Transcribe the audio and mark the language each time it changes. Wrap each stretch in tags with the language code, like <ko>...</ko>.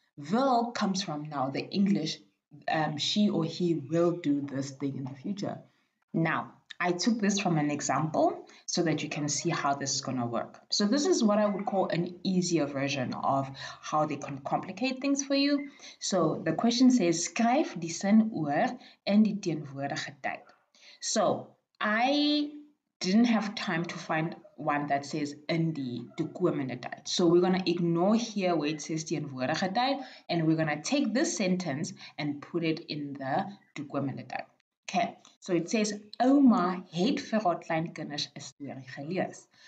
<en>Will comes from now the English, she or he will do this thing in the future. Now, I took this from an example so that you can see how this is going to work. So this is what I would call an easier version of how they can complicate things for you. So the question says,</en> <af>skryf die sin oor in die teenwoordige tyd.</af> <en>So I didn't have time to find one that says</en> <af>in die toekomende tyd.</af> <en>So we're going to ignore here where it says</en> <af>teenwoordige tyd,</af> <en>and we're going to take this sentence and put it in the</en> <af>toekomende tyd.</af> <en>Okay, so it says,</en> <af>Ouma het vir haar kleinkinders 'n storie gelees.</af>